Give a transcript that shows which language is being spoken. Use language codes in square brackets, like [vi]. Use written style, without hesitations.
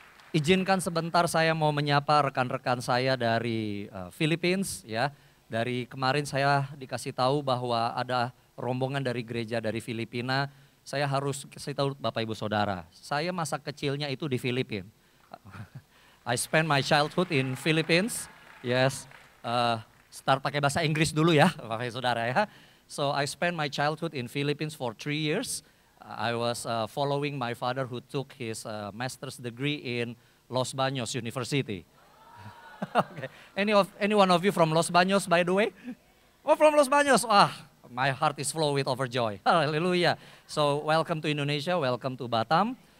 [id] Izinkan sebentar saya mau menyapa rekan-rekan saya dari Philippines ya. Dari kemarin saya dikasih tahu bahwa ada rombongan dari gereja dari Filipina. Saya harus kasih tahu Bapak Ibu Saudara, saya masa kecilnya itu di Filipina. [en] I spent my childhood in Philippines. [id] Yes, start pakai bahasa Inggris dulu ya Bapak Ibu Saudara ya. [en] So I spent my childhood in Philippines for 3 years. I was following my father who took his master's degree in Los Baños University. Okay. Any one of you from Los Baños by the way? Oh, from Los Baños. My heart is full with overjoy. Hallelujah. So welcome to Indonesia, welcome to Batam.